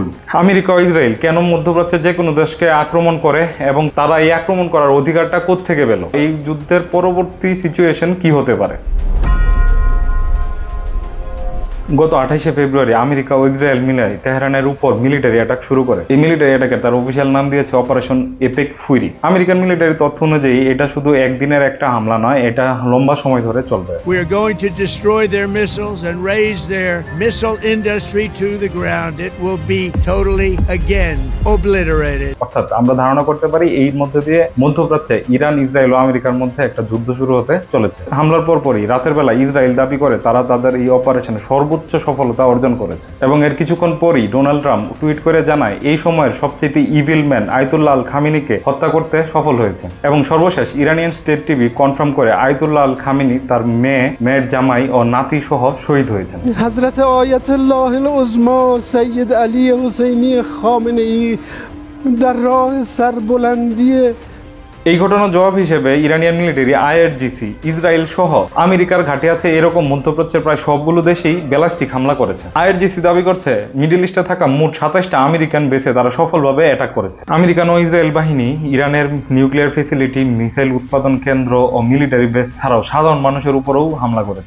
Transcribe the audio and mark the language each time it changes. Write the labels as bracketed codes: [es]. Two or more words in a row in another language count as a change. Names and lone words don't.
[bn] আমেরিকা ও ইসরায়েল কেন মধ্যপ্রাচ্যের যে কোনো দেশকে আক্রমণ করে এবং তারা এই আক্রমণ করার অধিকারটা কোত্থেকে পেল, এই যুদ্ধের পরবর্তী সিচুয়েশন কি হতে পারে। গত 28শে ফেব্রুয়ারি আমেরিকা ও ইসরায়েল মিলে তেহরানের উপর [en] military attack [bn] শুরু করে। এই [en] military attack [bn] তার অফিসিয়াল নাম দিয়েছে অপারেশন এপেক ফুরি। [en] American military [bn] তথ্য অনুযায়ী এটা শুধু একদিনের একটা হামলা নয়, এটা লম্বা সময় ধরে চলবে। [en] We are going to destroy their missiles and raise their missile industry to the ground. It will be totally again obliterated. [bn] অর্থাৎ আমরা ধারণা করতে পারি এই মধ্যে দিয়ে মধ্যপ্রাচ্যে ইরান, ইসরায়েল ও আমেরিকার মধ্যে একটা যুদ্ধ শুরু হতে চলেছে। হামলার পরপরই রাতের বেলা ইসরায়েল দাবি করে তারা তাদের এই অপারেশনে সর্বোচ্চ সফলতা অর্জন করেছে এবং এর কিছুক্ষণ পরই ডোনাল্ড ট্রাম্প টুইট করে জানায় এই সময়ের সবচেয়ে [en] evil man [bn] আয়াতুল্লাহ আল খামিনিকে হত্যা করতে সফল হয়েছে। এবং সর্বশেষ [en] Iranian state TV confirm [bn] করে আয়াতুল্লাহ আল খামিনি তার মেয়ের জামাই ও নাতি সহ শহীদ হয়েছেন। [fa] حضرت آیت الله العظما سید علی حسینی خامنه‌ای در راه سربلندی [bn] এই ঘটনার জবাব হিসেবে [en] Iranian military [bn] আইআরজিসি ইসরায়েল সহ আমেরিকার ঘাঁটি আছে এরকম মধ্যপ্রাচ্যের প্রায় সবগুলো দেশেই ব্যালিস্টিক হামলা করেছে। আইআরজিসি দাবি করছে মিডল ইস্টে থাকা মোট 27টা [en] American base [bn] তারা সফলভাবে অ্যাটাক করেছে। আমেরিকান ও ইসরায়েল বাহিনী ইরানের [en] nuclear facility, [bn] মিসাইল উৎপাদন কেন্দ্র ও [en] military base [bn] ছাড়াও সাধারণ মানুষের উপরেও হামলা করেছে।